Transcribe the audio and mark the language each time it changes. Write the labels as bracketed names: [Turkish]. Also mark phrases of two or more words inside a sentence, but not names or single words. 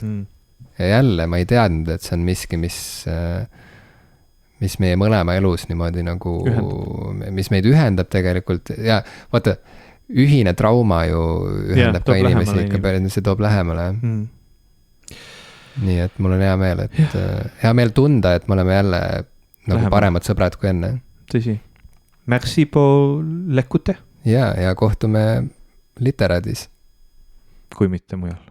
[Estonian] Ja jälle ma ei teadnud, et see on miski, mis meie mõlema elus niimoodi nagu, mis meid ühendab tegelikult. Ja vaata, ühine trauma ju ühendab ka inimesi ikka päris, see toob lähemale. Nii et mul on hea meel, hea meel tunda, et me oleme jälle nagu paremad sõbrad kui enne. Tõsi. [French] Merci pour l'écoute. [Estonian] Ja kohtume literaadis. Kui mitte mujal.